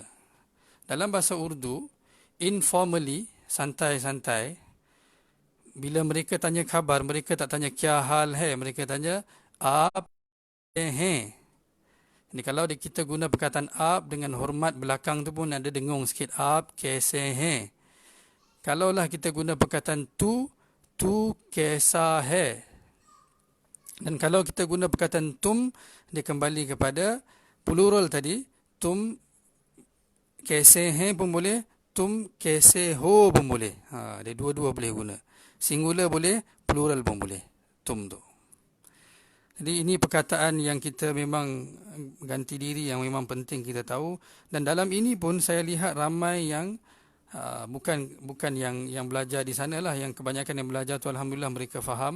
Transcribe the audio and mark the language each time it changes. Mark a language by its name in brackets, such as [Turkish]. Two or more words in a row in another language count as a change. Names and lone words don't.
[Malay] Dalam bahasa Urdu, informally, santai-santai, bila mereka tanya khabar, mereka tak tanya [Urdu] کیا حال ہے, [Malay] mereka tanya [Urdu] آپ ہے. [Malay] Ini kalau kita guna perkataan up dengan hormat, belakang tu pun ada dengung sikit, [Urdu] آپ کیسے ہے. [Malay] Kalaulah kita guna perkataan tu [Urdu] کیسا ہے. [Malay] Dan kalau kita guna perkataan tum, dia kembali kepada plural tadi. [Urdu] تم کیسے ہے [Malay] pun boleh, [Urdu] تم کیسے ہو [Malay] pun boleh. Dia dua-dua boleh guna. Singular boleh, plural pun boleh. [Urdu] تم تو. [Malay] Jadi ini perkataan yang kita memang ganti diri, yang memang penting kita tahu. Dan dalam ini pun saya lihat ramai yang bukan yang belajar di sana lah, yang kebanyakan yang belajar tu alhamdulillah mereka faham.